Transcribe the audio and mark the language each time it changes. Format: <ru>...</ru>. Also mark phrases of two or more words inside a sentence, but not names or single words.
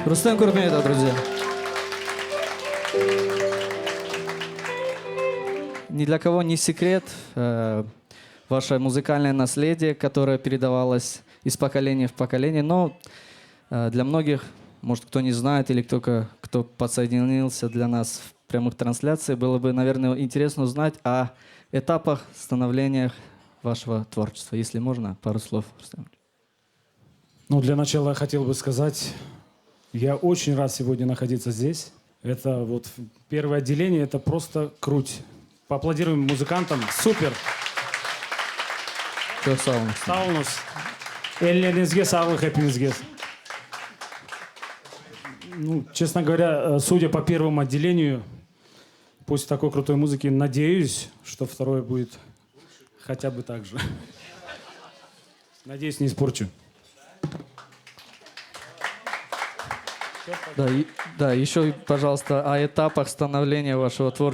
<ru>Рустем Куртметов, друзья. Ни для кого не секрет ваше музыкальное наследие, которое передавалось из поколения в поколение, но для многих, может, кто не знает или кто подсоединился для нас в прямых трансляциях, было бы, наверное, интересно узнать о этапах становления вашего творчества. Если можно, пару слов, Рустем. Ну, для начала я хотел бы сказать, я очень рад сегодня находиться здесь. Это вот первое отделение, это просто круть. Поаплодируем музыкантам. Супер!</ru> <crh>Чох сағылыңыз. Саунус. Эллеріңізге сағлық hepinizге.</crh> <ru>Ну, честно говоря, судя по первому отделению, после такой крутой музыки, надеюсь, что второе будет хотя бы так же. Надеюсь, не испорчу. Да, еще, пожалуйста, о этапах становления вашего творчества.</ru>